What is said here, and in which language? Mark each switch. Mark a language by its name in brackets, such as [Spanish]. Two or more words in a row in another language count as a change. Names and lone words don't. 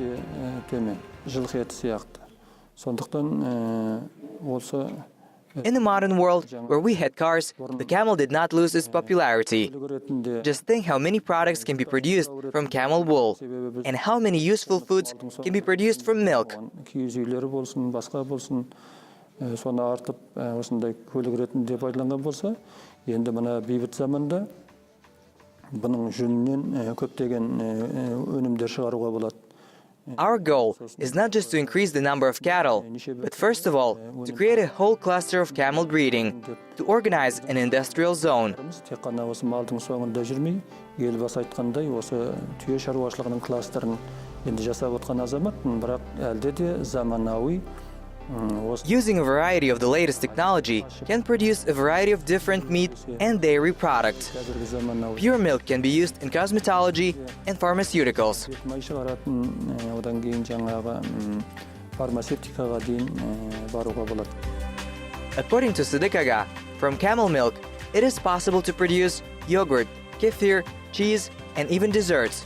[English] In the modern world, where we had cars, the camel did not lose its popularity. Just think how many products can be produced from camel wool, and how many useful foods can be produced from milk. [Kazakh] Соны артып, осындай көлік ретінде пайдаланған болса, енді мына бейбіт заманда бұның жүнінен көптеген өнімдер шығаруға болады. [English] Our goal is not just to increase the number of cattle, but first of all, to create a whole cluster of camel breeding, to organize an industrial zone. [Kazakh] Тек қана осы малдың соңында жүрмей, елбасы айтқандай, осы түйе шаруашылығының кластерін енді жасап отқан азаматпын, бірақ әлде де заманауи. [English] Using a variety of the latest technology can produce a variety of different meat and dairy products. Pure milk can be used in cosmetology and pharmaceuticals. According to Sıdık, from camel milk, it is possible to produce yogurt, kefir, cheese, and even desserts.